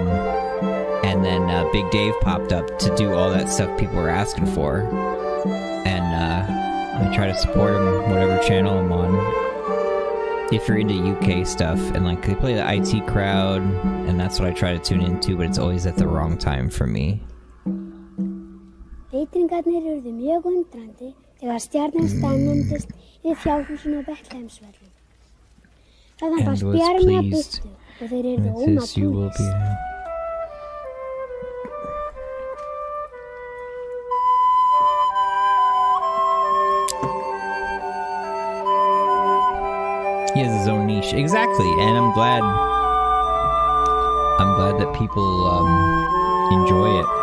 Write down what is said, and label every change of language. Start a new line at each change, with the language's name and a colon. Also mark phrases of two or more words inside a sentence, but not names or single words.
English: And then Big Dave popped up to do all that stuff people were asking for, and I try to support him, whatever channel I'm on. If you're into UK stuff, and like they play the IT crowd, and that's what I try to tune into, but it's always at the wrong time for me.
Icelandic: Vitringarnir urðu mjög undrandi þegar stjarnan staðnæmdist við fjárhúsinu á Betlehemsvöllum. Þaðan barst bjarmi að byttu og þeir urðu ómatrúlegir.
English: He has his own niche, exactly, and I'm glad that people enjoy it.